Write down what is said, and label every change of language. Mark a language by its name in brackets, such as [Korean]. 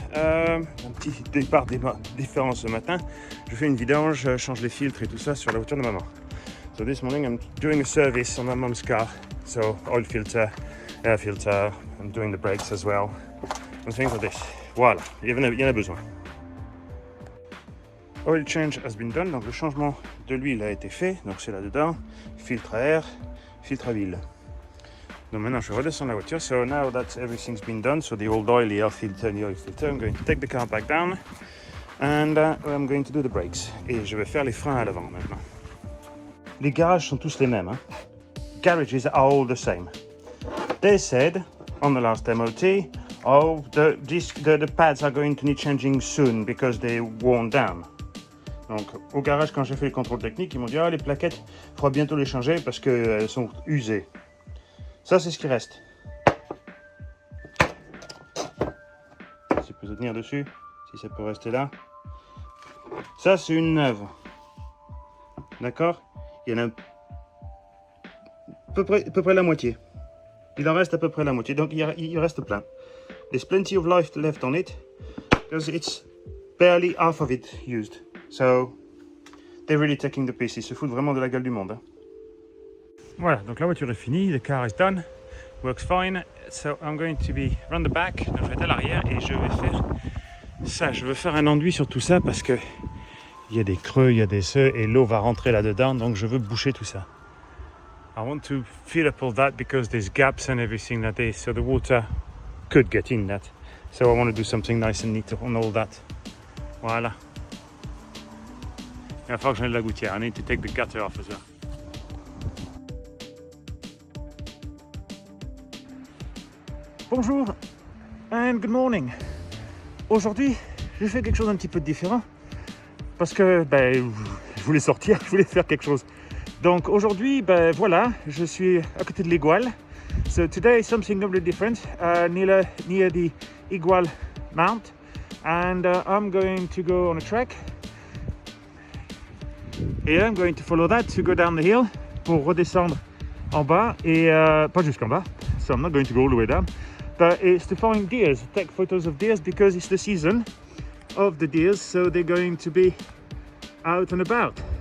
[French] Un petit départ différent ce matin. Je fais une vidange, je change les filtres et tout ça sur la voiture de maman. [English] So this morning I'm doing a service on my mom's car. So oil filter, air filter, I'm doing the brakes as well. And things like this. [French] Voilà, il y en a besoin. [English] Oil change has been done, [French] donc le changement de l'huile a été fait. Donc c'est là-dedans, filtre à air, filtre à huile. Donc maintenant je redescends la voiture. [English] So now that everything's been done, so the old oil, the air filter and the oil filter, I'm going to take the car back down and I'm going to do the brakes. [French] Et je vais faire les freins à l'avant maintenant. Les garages sont tous les mêmes. Hein? [English] Garages are all the same. They said on the last MOT, oh, the pads are going to need changing soon because they worn down. [French] Donc au garage, quand j'ai fait le contrôle technique, ils m'ont dit les plaquettes, il faudra bientôt les changer parce qu'elles sont usées. Ça, c'est ce qui reste. Si ça peut tenir dessus, si ça peut rester là. Ça, c'est une neuve. D'accord? Il y en a à peu près la moitié. Il en reste à peu près la moitié, donc il reste plein. [English] There's plenty of life left on it, because it's barely half of it used. So, they're really taking the piss. [French] Ils se foutent vraiment de la gueule du monde. Hein. Voilà, donc la voiture est finie, [English] the car is done, works fine. So, I'm going to be run the back, [French] donc je vais être à l'arrière et je vais faire ça. Je veux faire un enduit sur tout ça parce que il y a des creux, il y a des ceux et l'eau va rentrer là-dedans, donc je veux boucher tout ça. [English] I want to fill up all that because there's gaps and everything like this, so the water could get in that. So I want to do something nice and neat on all that. Voilà. [French] Il va falloir que j'enlève la gouttière. [English] I need to take the gutter off as well. Bonjour and good morning. [French] Aujourd'hui, je fais quelque chose d'un petit peu différent parce que je voulais sortir, je voulais faire quelque chose. Donc aujourd'hui, voilà, je suis à côté de l'Igual. [English] So today is something completely different, near the Igual Mount, and I'm going to go on a trek. Et I'm going to follow that to go down the hill [French] pour redescendre en bas et pas jusqu'en bas. [English] So I'm not going to go all the way down, but it's to find deers, take photos of deers because it's the season of the deers, so they're going to be out and about.